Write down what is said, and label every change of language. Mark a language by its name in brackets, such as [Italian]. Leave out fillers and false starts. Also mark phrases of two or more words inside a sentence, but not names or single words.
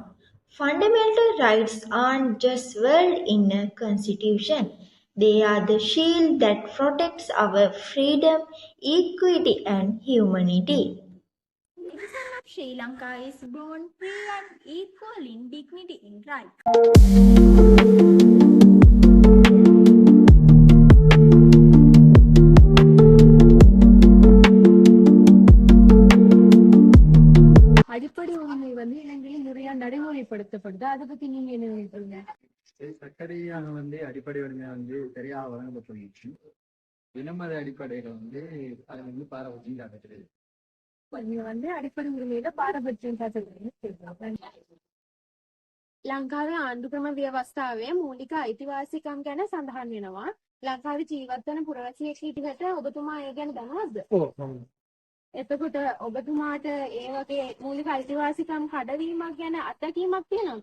[English] Fundamental rights aren't just words in a constitution. They are the shield that protects our freedom, equity, and humanity. Citizen of Sri Lanka is born free and equal in dignity in right. [Tamil] அடிப்படை உரிமை வந்து இலங்கையில் நிறைய நடைமுறைப்படுத்தப்படுது. அதை பத்தி நீங்க என்ன நினைக்கிறீங்க? சட்டரீதியாக அடிப்படை உரிமை சரியாக வழங்கப்பட்டுள்ளது. இனமத அடிப்படையில அது பாரபட்சம் காட்டப்படுது. நீங்க அடிப்படை உரிமையில பாரபட்சம் காட்டுறீங்க. [Sinhala] ලංකාවේ ආණ්ඩුක්‍රම ව්‍යවස්ථාවේ මූලික අයිතිවාසිකම් ගැන සඳහන් වෙනවා. ලංකාවේ ජීවත් වන පුරවැසියෙක් විදිහට ඔබතුමා ඒ ගැන දන්නවද? එතකොට ඔබතුමාට ඒ වගේ මූලික අයිතිවාසිකම් කඩවීමක් ගැන අත්දැකීමක් තියෙනවද?